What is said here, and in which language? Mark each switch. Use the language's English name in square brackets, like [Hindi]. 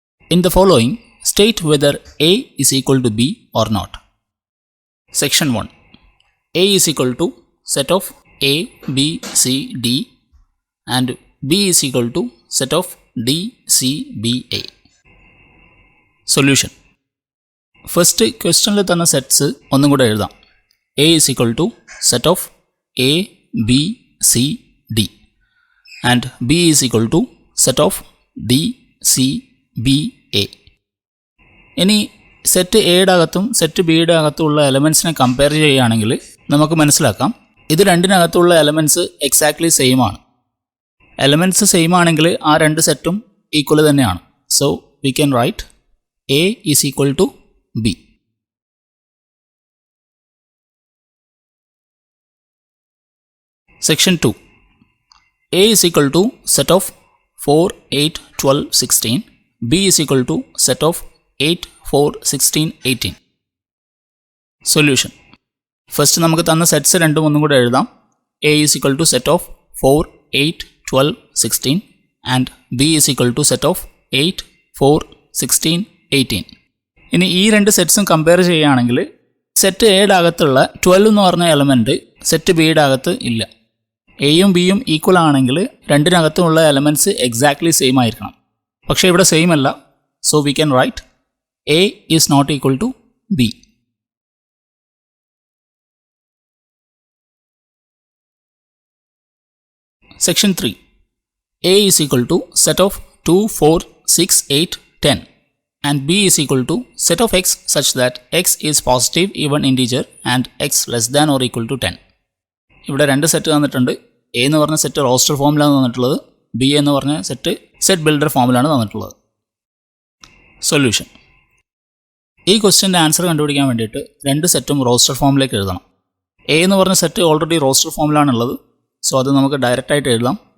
[English] In the following, state whether A is equal to B or not. Section 1. A is equal to set of A, B, C, D and B is equal to set of D, C, B, A. Solution. First question [Malayalam] തന്ന sets ഒന്നും കൂടെ എഴുതാം. [English] A is equal to set of A, B, C, D and B is equal to set of D, C, B, A. [Malayalam] ഇനി set എയുടെ അകത്തും set ബിയുടെ അകത്തുള്ള എലമെൻറ്റ്സിനെ compare ചെയ്യുകയാണെങ്കിൽ നമുക്ക് മനസ്സിലാക്കാം ഇത് രണ്ടിനകത്തുള്ള എലമെൻറ്റ്സ് എക്സാക്ട്ലി സെയിം ആണ്. എലമെൻറ്റ്സ് സെയിം ആണെങ്കിൽ ആ രണ്ട് സെറ്റും ഈക്വൽ തന്നെയാണ്. [English] So we can write A is equal to B. Section 2. A is equal to set of 4, 8, 12, 16. B is equal to set of 8, 4, 16, 18. Solution. [Malayalam] First നമുക്ക് തന്ന സെറ്റ്സ് രണ്ടും ഒന്നും കൂടെ എഴുതാം. [English] A is equal to set of 4, 8, 12, 16 and B is equal to set of 8, 4, 16, 18. [Malayalam] ഇനി ഈ രണ്ട് സെറ്റ്സും compare ചെയ്യുകയാണെങ്കിൽ സെറ്റ് എയുടെ അകത്തുള്ള 12 എന്ന് പറഞ്ഞ എലമെൻറ്റ് സെറ്റ് ബിയുടെ അകത്ത് ഇല്ല. എയും ബിയും ഈക്വൽ ആണെങ്കിൽ രണ്ടിനകത്തുമുള്ള എലമെൻറ്റ്സ് എക്സാക്ട്ലി സെയിം ആയിരിക്കണം. പക്ഷേ ഇവിടെ സെയിം അല്ല. [English] So we can write A is not equal to B. Section 3. A is equal to set of 2, 4, 6, 8, 10 and B is equal to set of x such that x is positive even integer and x less than or equal to 10. [Malayalam] ഇവിടെ രണ്ട് set തന്നിട്ടുണ്ട്. A എന്ന് പറഞ്ഞ set roster ഫോമിലാണ് തന്നിട്ടുള്ളത്. B എന്ന് പറഞ്ഞ set set builder ഫോമിലാണ് തന്നിട്ടുള്ളത്. സൊല്യൂഷൻ. ഈ ക്വസ്റ്റ്യൻ്റെ ആൻസർ കണ്ടുപിടിക്കാൻ വേണ്ടിയിട്ട് രണ്ട് സെറ്റും റോസ്റ്റർ ഫോമിലേക്ക് എഴുതണം. എ എന്ന് പറഞ്ഞ സെറ്റ് ഓൾറെഡി റോസ്റ്റർ ഫോമിലാണുള്ളത്. സോ അത് നമുക്ക് ഡയറക്റ്റായിട്ട് എഴുതാം.